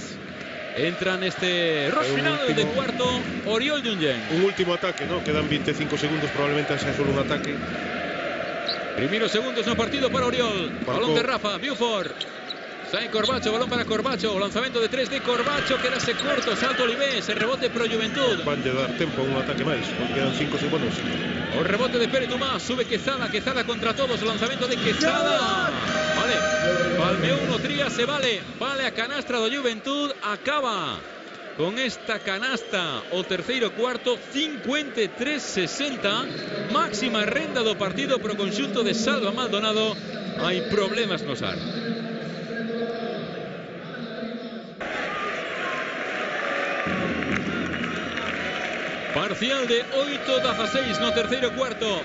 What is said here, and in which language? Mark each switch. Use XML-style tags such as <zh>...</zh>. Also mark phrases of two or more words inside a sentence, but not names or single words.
<es>Entra en este rush final de cuarto Oriol Junyen. Un último ataque, ¿no? Quedan 25 segundos, probablemente sea solo un ataque.</es> <gl>Primeros segundos no partido para Oriol. Balón de Rafa, Buford. Sai Corbacho, balón para Corbacho. Lanzamiento de 3 de Corbacho, quedase corto. Salto Olivé, se rebote pro Juventud.</gl> <es>Van a dar tiempo a un ataque más, porque quedan 5 segundos.</es> <gl>O rebote de Pere Tomás, sube Quezada, Quezada contra todos.</gl> <es>Lanzamiento de Quezada. Vale, palmeó uno, Trías, se vale.</es> <gl>Vale a canastra do Juventud, acaba con esta canasta o terceiro cuarto 53-60. Máxima renda do partido pro conxunto de Salva Maldonado. Hai problemas no SAR. Parcial de 8-16 no terceiro cuarto.</gl>